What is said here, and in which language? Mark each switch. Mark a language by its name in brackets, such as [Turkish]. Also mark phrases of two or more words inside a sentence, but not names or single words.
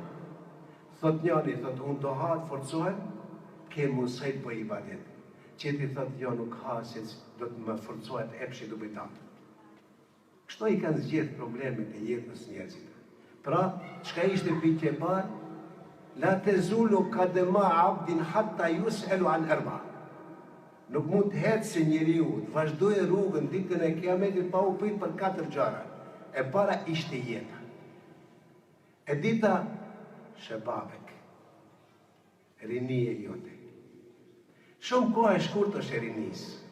[Albanian] Thot njani, thot, unë do ha të forcohem, ke mësajt për ibadet. Qëti thot, jo nuk ha, se do të më forcohet epshi do bëjtatë. Kështu i kanë zgjedhë problemet e jetës njerëzit. Pra, çka ishte pyetja e parë? [Arabic] لا تزول قدما عبد حتى يسأل عن أربع. [Albanian] Nuk mund të ecë njeriu, të vazhdojë rrugën ditën e Kiametit pa u pyet për 4 gjëra. E para ishte jeta. E dita, shababek, rinia jote. Shumë kohë e shkurtër është e rinisë.